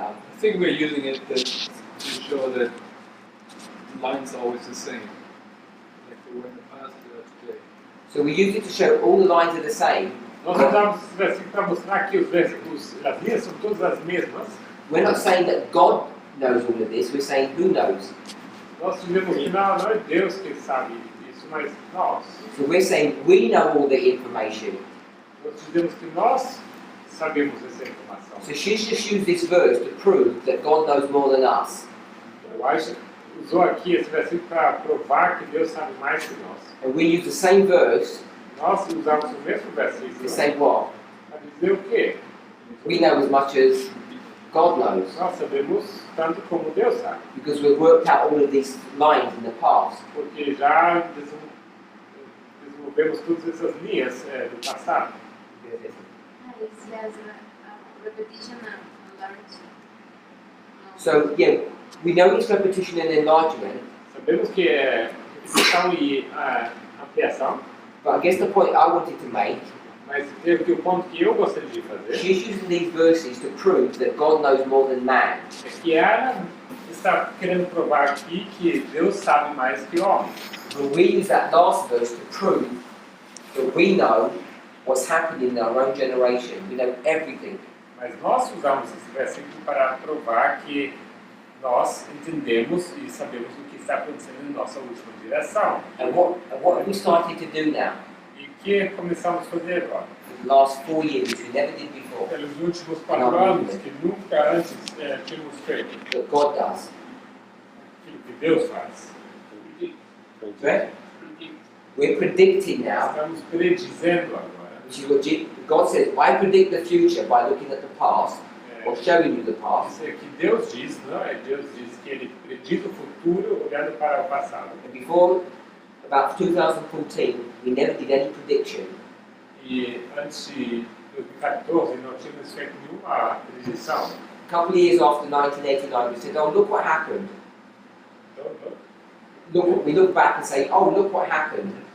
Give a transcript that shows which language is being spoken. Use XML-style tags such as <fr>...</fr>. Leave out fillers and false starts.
<en>I think we're using it to show that the line's always the same. Like they were in the past, they are today. so we use it to show all the lines are the same.</en> <pt>Nós usamos esse versículo para mostrar que os versículos, as linhas são todas as mesmas.</pt> <en>We're not saying that God knows all of this, we're saying who knows.</en> <pt>Nós dizemos que não é Deus que sabe disso, mas nós.</pt> <en>So we're saying we know all the information.</en> <pt>Nós dizemos que nós sabemos essa informação.</pt> <en>So she's just used this verse to prove that God knows more than us.</en> <pt>Eu acho que usou aqui esse versículo para provar que Deus sabe mais que nós.</pt> <en>And we use the same verse</en> <pt>Nós usamos o mesmo</pt> <en>to</en> <pt>versículo</pt> <en>say what?</en> <pt>para dizer o quê?</pt> <en>We know as much as God knows.</en> <pt>Nós sabemos tanto como Deus sabe,</pt> <en>Because we've worked out all of these lines in the past.</en> <pt>porque já desenvolvemos todas essas linhas do passado.</pt> <en>It's as a repetition and enlargement. So yeah, we know it's repetition and enlargement,</en> <pt>Sabemos que é repetição e ampliação,</pt> <en>but I guess the point I wanted to make,</en> <pt>mas creio que o ponto que eu gostaria de fazer</pt> <en>she's using these verses to prove that God knows more than man.</en> <pt>é que ela está querendo provar aqui que Deus sabe mais que o homem.</pt> <en>But we use that last verse to prove that we know what's happening in our own generation. We know everything.</en> <pt>Mas nós usamos esse versículo para provar que nós entendemos e sabemos o que está acontecendo em nossa última geração.</pt> <en>And what have we started to do now?</en> <pt>E o que começamos a fazer agora?</pt> <en>For the last 4 years, which we never did before,</en> <pt>Pelos últimos 4 anos, que nunca antes tínhamos feito,</pt> <en>that God does.</en> <pt>aquilo que Deus faz.</pt> <en>Right? We're predicting now,</en> <pt>Estamos predizendo agora.</pt> <en>which is what God says, I predict the future by looking at the past, or showing you the past.</en> <pt>Isso é que Deus diz, não é? Deus diz que Ele prediz o futuro olhando para o passado.</pt> <en>And before about 2014, we never did any prediction.</en> <pt>E antes de 2014 não tínhamos feito nenhuma predição.</pt> <en>A couple of years after 1989, we said, oh, look what happened.</en> <pt>Então,</pt> <en>We look back and say, oh, look what happened.</en>